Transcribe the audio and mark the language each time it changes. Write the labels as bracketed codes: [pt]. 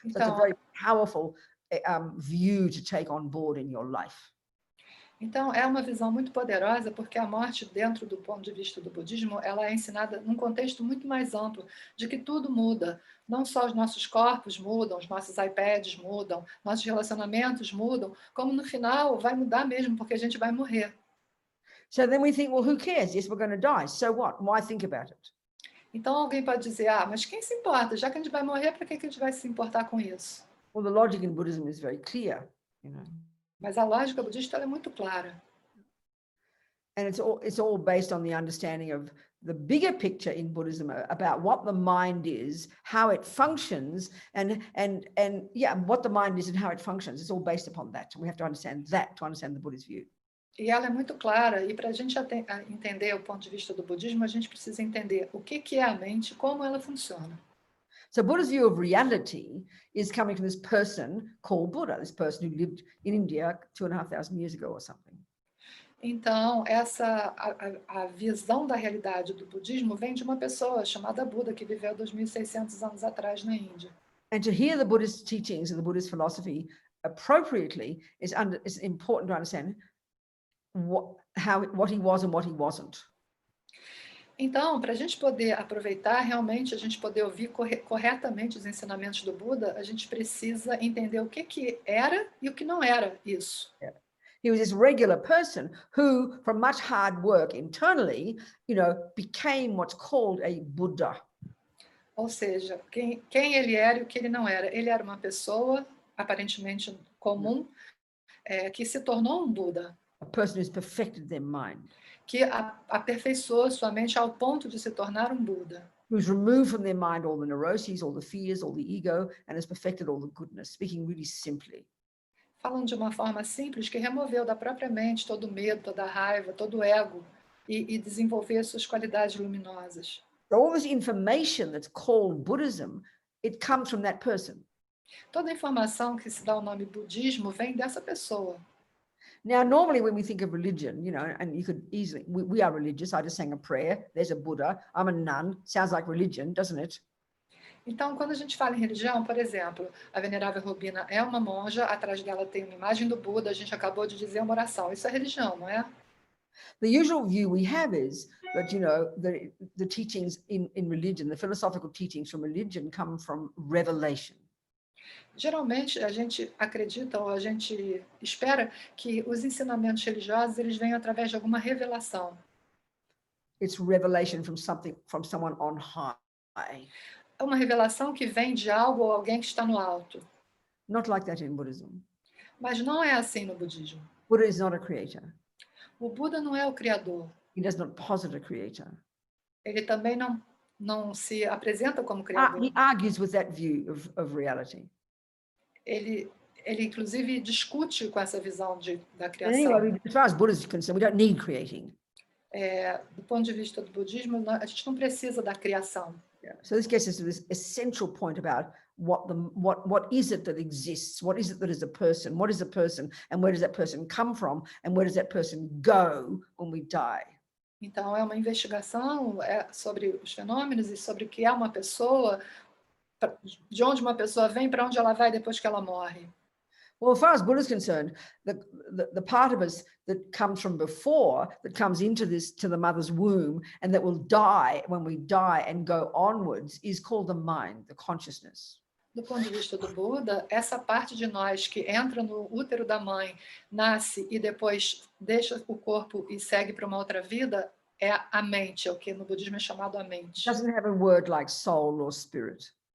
[en] So it's a very powerful view to take on board in your life. [pt] Então, é uma visão muito poderosa, porque a morte, dentro do ponto de vista do budismo, ela é ensinada num contexto muito mais amplo, de que tudo muda. Não só os nossos corpos mudam, os nossos iPads mudam, nossos relacionamentos mudam, como no final vai mudar mesmo, porque a gente vai morrer. [en] So then we think, well, who cares? Yes, we're going to die. So what? Why think about it? [pt] Então, alguém pode dizer, mas quem se importa? Já que a gente vai morrer, para que a gente vai se importar com isso? [en] Well, the logic in Buddhism is very clear, you know. [pt] Mas a lógica budista é muito clara. [en] And it's all based on the understanding of the bigger picture in Buddhism about what the mind is, how it functions, and what the mind is and how it functions. It's all based upon that. And we have to understand that to understand the Buddhist view. [pt] E ela é muito clara, e para a gente entender o ponto de vista do budismo, a gente precisa entender o que é a mente, como ela funciona. [en] So Buddha's view of reality is coming from this person called Buddha, this person who lived in India 2,500 years ago or something. [pt] Então, a visão da realidade do budismo vem de uma pessoa chamada Buda, que viveu 2.600 anos atrás na Índia. [en] And to hear the Buddhist teachings and the Buddhist philosophy appropriately is important to understand what he was and what he wasn't. [pt] Então, para a gente poder aproveitar realmente, a gente poder ouvir corretamente os ensinamentos do Buda, a gente precisa entender o que era e o que não era isso. [en] Yeah. He was this regular person who, from much hard work internally, you know, became what's called a Buddha. [pt] Ou seja, quem ele era e o que ele não era. Ele era uma pessoa aparentemente comum, que se tornou um Buda. [en] A person who's perfected their mind. [pt] Que aperfeiçoou sua mente ao ponto de se tornar um Buda. [en] Who's removed from their mind all the neuroses, all the fears, all the ego, and has perfected all the goodness, speaking really simply. [pt] Falando de uma forma simples, que removeu da própria mente todo o medo, toda a raiva, todo o ego, e desenvolver suas qualidades luminosas. [en] So all this information that's called Buddhism, it comes from that person. [pt] Toda a informação que se dá o nome budismo vem dessa pessoa. [en] Now, normally when we think of religion, you know, and you could easily, we are religious. I just sang a prayer. There's a Buddha. I'm a nun. Sounds like religion, doesn't it? [pt] Então, quando a gente fala em religião, por exemplo, a venerável Robina é uma monja, atrás dela tem uma imagem do Buda, a gente acabou de dizer uma oração. Isso é religião, não é? [en] The usual view we have is that, you know, the teachings in religion, the philosophical teachings from religion come from revelation. [pt] Geralmente, a gente acredita ou a gente espera que os ensinamentos religiosos eles venham através de alguma revelação. [en] It's revelation from someone on high. [pt] É uma revelação que vem de algo ou alguém que está no alto. [en] Not like that in Buddhism. [pt] Mas não é assim no budismo. [en] Buddha is not a creator. [pt] O Buda não é o criador. [en] He does not posit a creator. [pt] Ele também não se apresenta como criador. [en] He argues with that view of reality. [pt] Ele inclusive discute com essa visão da criação. [en] Anyway, as far as Buddha is concerned, we don't need creating. [pt] Do ponto de vista do budismo, a gente não precisa da criação. [en] Yeah. So this gets us to this essential point about what is it that exists? What is it that is a person? What is a person? And where does that person come from? And where does that person go when we die? [pt] Então, é uma investigação sobre os fenômenos e sobre o que é uma pessoa, de onde uma pessoa vem, para onde ela vai depois que ela morre. [en] Well, as far as Buddha is concerned, the part of us that comes from before, that comes into this, to the mother's womb, and that will die when we die and go onwards, is called the mind, the consciousness. [pt] Do ponto de vista do Buda, essa parte de nós que entra no útero da mãe, nasce e depois deixa o corpo e segue para uma outra vida, é a mente, é o que no budismo é chamado a mente. [en] It doesn't have a word like soul or spirit.